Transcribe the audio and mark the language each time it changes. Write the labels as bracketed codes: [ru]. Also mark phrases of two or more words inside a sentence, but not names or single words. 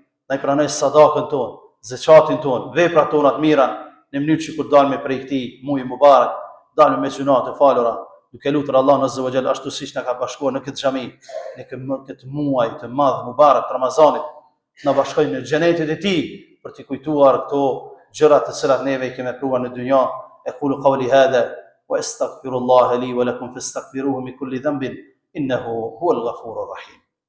[sq] na i pranoj sadakën tonë, zeqatin tonë, veprat tona të mira, në mënyrë që kur dalme prej këtij muaji mubarak, dalme me gjuna të falura, duke lutur Allah [ar] عز وجل [sq] ashtu siç na ka bashkuar në këtë xhami, në këtë muaj të madh mubarak të Ramazanit, na bashkojë në xhenetin e tij për të kujtuar këto gjëra të cilat neve i kemi vepruar në dynja. [ar] أقول قولي هذا وأستغفر الله لي ولكم فاستغفروه من كل ذنب إنه هو الغفور الرحيم.